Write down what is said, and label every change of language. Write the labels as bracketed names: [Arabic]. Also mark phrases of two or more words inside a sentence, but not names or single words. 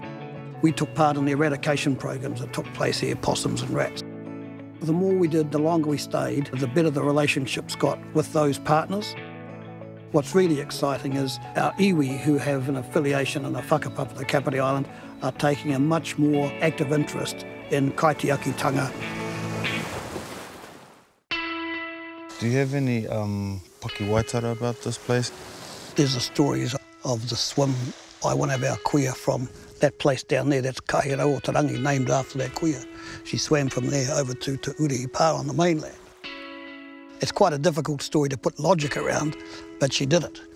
[English] We took part in the eradication programs that took place here, possums and rats. The more we did, the longer we stayed, the better the relationships got with those partners. What's really exciting is our iwi, who have an affiliation in the whakapapa, the Kāpiti Island, are taking a much more active interest in kaitiaki-tanga. Do you have any [Māori] paki waitara [English] about this place? There's the stories of the swim by one of our kuia from that place down there. That's Aotearoa, named after that kuia. She swam from there over to Urihipa on the mainland. It's quite a difficult story to put logic around, but she did it.